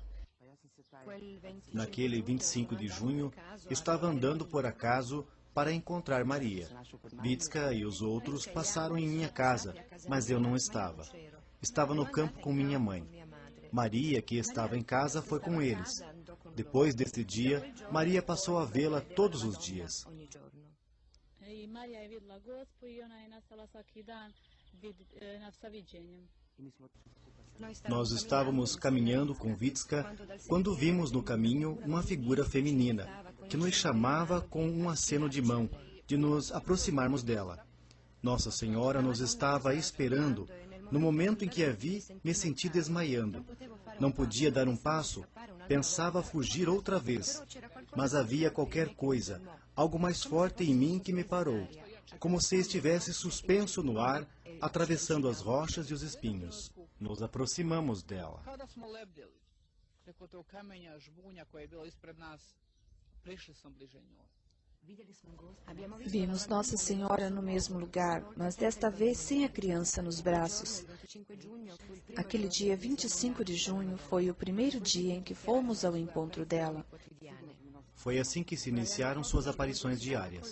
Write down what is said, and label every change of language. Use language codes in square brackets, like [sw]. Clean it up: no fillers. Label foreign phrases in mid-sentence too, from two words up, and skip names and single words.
[pt] Naquele 25 de junho, estava andando por acaso para encontrar Maria. Vitska e os outros passaram em minha casa, mas eu não estava. Estava no campo com minha mãe. Maria, que estava em casa, foi com eles. Depois desse dia, Maria passou a vê-la todos os dias. [hr] I Marija je vidjela Gospu I ona je nastala svaki dan sa viđenjem. [pt] Nós estávamos caminhando com Vitska quando vimos no caminho uma figura feminina que nos chamava com um aceno de mão de nos aproximarmos dela. Nossa Senhora nos estava esperando. No momento em que a vi, me senti desmaiando. Não podia dar um passo. Pensava fugir outra vez. Mas havia qualquer coisa, algo mais forte em mim que me parou, como se estivesse suspenso no ar, atravessando as rochas e os espinhos. Nos aproximamos dela. [hr] Kada smo lebdjeli preko tog kamenja, žbunja koje je bilo ispred nas, prišli smo bliže njoj. [pt] Vimos Nossa Senhora no mesmo lugar, mas desta vez sem a criança nos braços. Aquele dia 25 de junho foi o primeiro dia em que fomos ao encontro dela. Foi assim que se iniciaram suas aparições diárias.